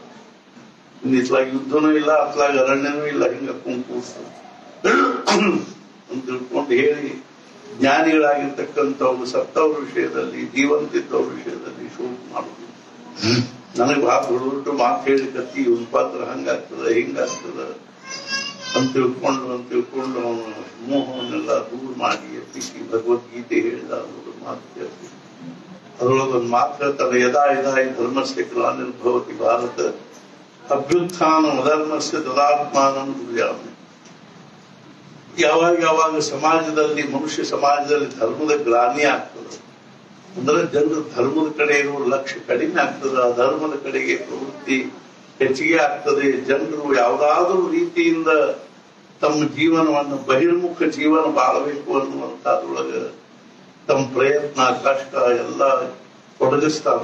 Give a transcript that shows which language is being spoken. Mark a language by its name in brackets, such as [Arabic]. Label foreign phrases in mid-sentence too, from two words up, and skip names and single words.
[Kannada] ಇನ್ನು ಇತ್ಲಾಗ ಯುದ್ಧನೂ ಇಲ್ಲ, ಅತ್ಲಾಗ ಅರಣ್ಯನೂ ಇಲ್ಲ, ಹಿಂಗ ಕೂಡ್ತಾರೆ ಅಂತ ತಿಳ್ಕೊಂಡು ಹೇಳಿ ಜ್ಞಾನಿಗಳಾಗಿರ್ತಕ್ಕಂಥವ್ರು ಸತ್ತವ್ರ ವಿಷಯದಲ್ಲಿ, ಜೀವಂತಿದ್ದವ್ರ ವಿಷಯದಲ್ಲಿ ಶೋಕ ಮಾಡುದು. ನನಗೆ ಬಹಳ ದೊಡ್ಡ ಮಾತು ಹೇಳಿಕತ್ತಿ, ಇವ್ನ ಪಾತ್ರ ಹಂಗಾಗ್ತದ ಹಿಂಗಾಗ್ತದ ಅಂತ ತಿಳ್ಕೊಂಡು ಅವನು ಮೋಹವನ್ನೆಲ್ಲ ದೂರ ಮಾಡಿ ಎತ್ತಿಸಿ ಭಗವದ್ಗೀತೆ ಹೇಳಿದ ಮಾತು ಕೇಳ್ತೀವಿ. ಅದರೊಳಗೊಂದು ಮಾತು ಹೇಳ್ತಾರೆ, [Sanskrit] ಯದಾ ಯದಾ ಈ ಧರ್ಮಸ್ಯ ಗ್ಲಾನಿರ್ಭವತಿ ಭಾರತ ಅಭ್ಯುತ್ಥಾನ ಅಧರ್ಮಸ್ಯ ತದಾತ್ಮಾನಂ ದುರ್ಯಾಮಿ. [Kannada] ಯಾವಾಗ ಸಮಾಜದಲ್ಲಿ, ಮನುಷ್ಯ ಸಮಾಜದಲ್ಲಿ ಧರ್ಮದ ಗ್ಲಾನಿ ಆಗ್ತದೆ, ಅಂದ್ರೆ ಜನರು ಧರ್ಮದ ಕಡೆ ಇರುವ ಲಕ್ಷ್ಯ ಕಡಿಮೆ ಆಗ್ತದೆ, ಧರ್ಮದ ಕಡೆಗೆ ಪ್ರವೃತ್ತಿ ಹೆಚ್ಚಿಗೆ ಆಗ್ತದೆ. ಜನರು ಯಾವುದಾದ್ರೂ ರೀತಿಯಿಂದ ತಮ್ಮ ಜೀವನವನ್ನು ಬಹಿರ್ಮುಖ ಜೀವನ ಬಾಳಬೇಕು ಅನ್ನುವಂಥದ್ರೊಳಗೆ ತಮ್ಮ ಪ್ರಯತ್ನ ಕಷ್ಟ ಎಲ್ಲ ತೊಡಗಿಸ್ತಾರ.